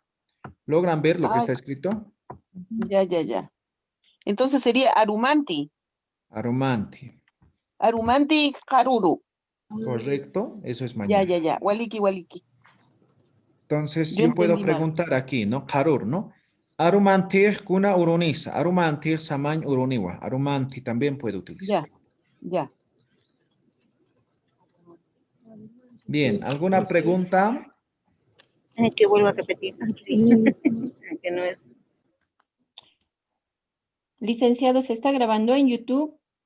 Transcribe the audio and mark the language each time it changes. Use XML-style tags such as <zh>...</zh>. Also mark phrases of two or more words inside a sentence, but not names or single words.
<es>¿Logran ver lo que está escrito? Ya. Entonces sería Arumanti.</es> <ay>Aromanti. Arumanti, Haruru.</ay> <es>Correcto. Eso es mañana. Ya. Waliki. Entonces, Yo yo puedo entendí mal. preguntar aquí, ¿no? Harur, ¿no?</es> <ay>Arumanti kuna urunisa. Arumanti samañ uruniwa.</ay> <es>Arumanti también puede utilizar. Ya. Bien, ¿alguna pregunta? Que vuelva a repetir. Que no es. Licenciado, ¿se está grabando en YouTube?</es>